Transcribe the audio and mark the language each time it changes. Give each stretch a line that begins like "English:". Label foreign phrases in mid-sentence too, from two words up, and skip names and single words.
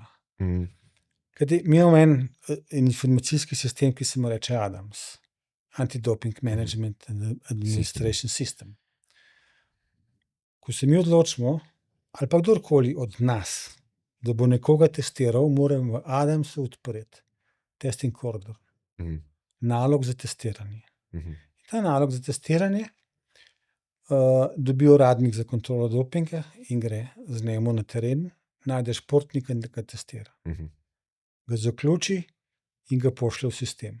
Slovenian: Kajti mi imamo en informacijski sistem, ki se mu reče ADAMS, Anti-Doping Management and Administration System. Ko se mi odločimo, ali pa kdorkoli od nas, da bo nekoga testiral, moram v ADAMS-u odpreti
English: testing order,
Slovenian: nalog za testiranje. Ta nalog za testiranje dobi uradnik za kontrolo dopinga in gre z njim na teren, najde športnika in ga testira. Ga zaključi in ga pošlje v sistem.